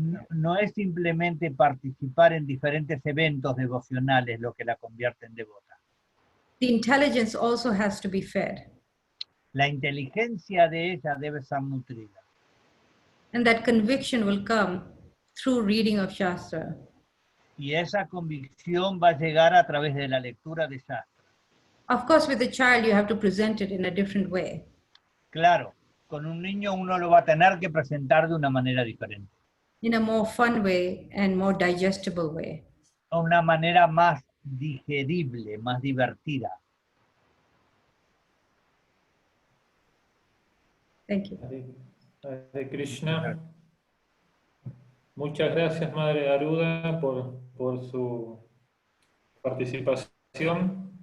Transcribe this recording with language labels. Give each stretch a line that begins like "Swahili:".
Spanish: No es simplemente participar en diferentes eventos devocionales lo que la convierte en devota.
English: The intelligence also has to be fed.
Spanish: La inteligencia de ella debe ser nutrida.
English: And that conviction will come through reading of Shastra.
Spanish: Y esa convicción va a llegar a través de la lectura de Shastra.
English: Of course, with a child, you have to present it in a different way.
Spanish: Claro, con un niño uno lo va a tener que presentar de una manera diferente.
English: In a more fun way and more digestible way.
Spanish: Una manera más digerible, más divertida.
English: Thank you. Hare Krishna.
Spanish: Muchas gracias, Madre Aruddha, por su participación.